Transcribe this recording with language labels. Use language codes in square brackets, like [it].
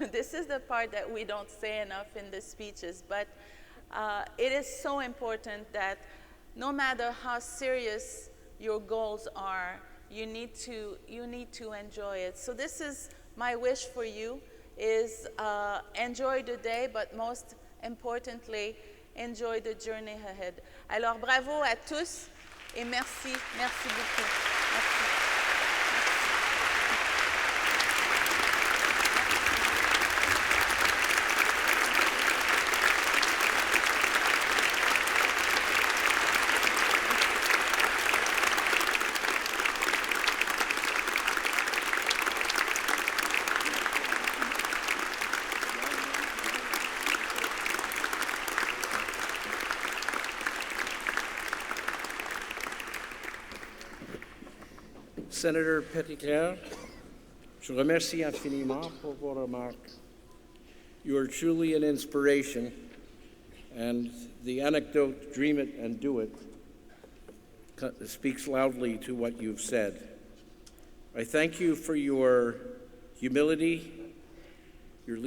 [en] This is the part that we don't say enough in the speeches, but it is so important that no matter how serious your goals are, you need to enjoy it. So this is my wish for you, is enjoy the day, but most importantly, enjoy the journey ahead. [fr] Alors bravo à tous et merci, merci beaucoup. Merci. Senator Petitclerc, je vous remercie infiniment pour vos remarques. [en] You are truly an inspiration, and the anecdote, dream it and do it, speaks loudly to what you've said. I thank you for your humility, your leadership, and your dedication to our country.